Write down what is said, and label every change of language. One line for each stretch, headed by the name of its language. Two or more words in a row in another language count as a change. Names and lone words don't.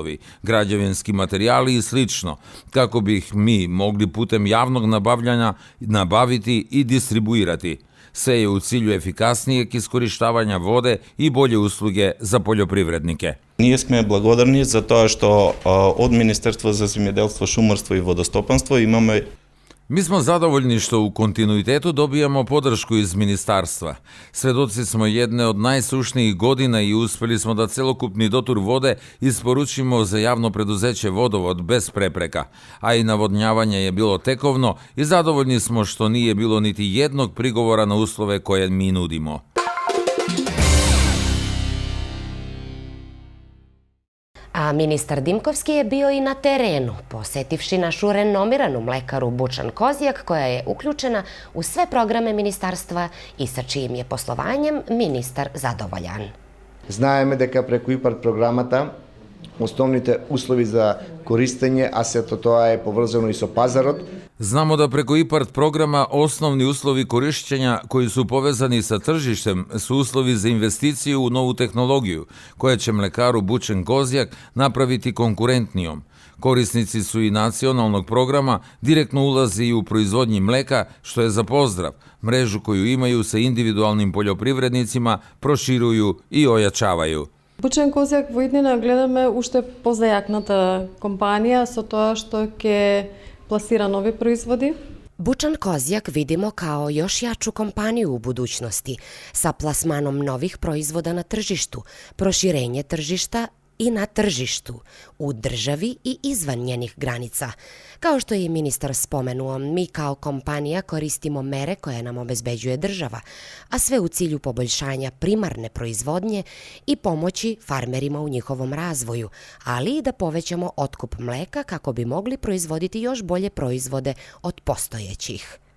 Serbian: uslovi, građevinski materijali i slično, kako bi ih mi mogli putem javnog nabavljanja nabaviti i distribuirati. Sve je u cilju efikasnijeg iskorištavanja vode i bolje usluge za poljoprivrednike.
Macedonian: Ние сме благодарни за тоа што од Министерство за земјоделство, шумарство и водостопанство имаме.
Serbian: Mi smo zadovoljni što u kontinuitetu dobijamo podršku iz ministarstva. Svedoci smo jedne od najsušnijih godina i uspeli smo da celokupni dotur vode isporučimo za javno preduzeće Vodovod bez prepreka, a i navodnjavanje je bilo tekovno i zadovoljni smo što nije bilo niti jednog prigovora na uslove koje mi nudimo. A ministar Dimkovski je bio i na terenu, posetivši našu renomiranu mlekaru Bučan Kozjak, koja je uključena u sve programe ministarstva i sa čijim je poslovanjem ministar zadovoljan.
Macedonian: Знаеме дека преку ИПАРД програмата основните услови за користење, а сето тоа е поврзано и со пазарот.
Serbian: Znamo da preko IPARD programa osnovni uslovi korišćenja koji su povezani sa tržištem su uslovi za investiciju u novu tehnologiju, koja će mlekaru Bučan Kozjak napraviti konkurentnijom. Korisnici su i nacionalnog programa direktno ulazi i u proizvodnji mleka, što je za pozdrav. Mrežu koju imaju sa individualnim poljoprivrednicima proširuju i ojačavaju.
Macedonian: Bučan Kozjak во иднина гледаме уште позајакната компанија со тоа што ќе пласира нови производи.
Serbian: Bučan Kozjak vidimo kao još jaču kompaniju u budućnosti, sa plasmanom novih proizvoda na tržištu, proširenje tržišta i na tržištu, u državi i izvan njenih granica. Kao što je i ministar spomenuo, mi kao kompanija koristimo mere koje nam obezbeđuje država, a sve u cilju poboljšanja primarne proizvodnje i pomoći farmerima u njihovom razvoju, ali i da povećamo otkup mleka kako bi mogli proizvoditi još bolje proizvode od postojećih.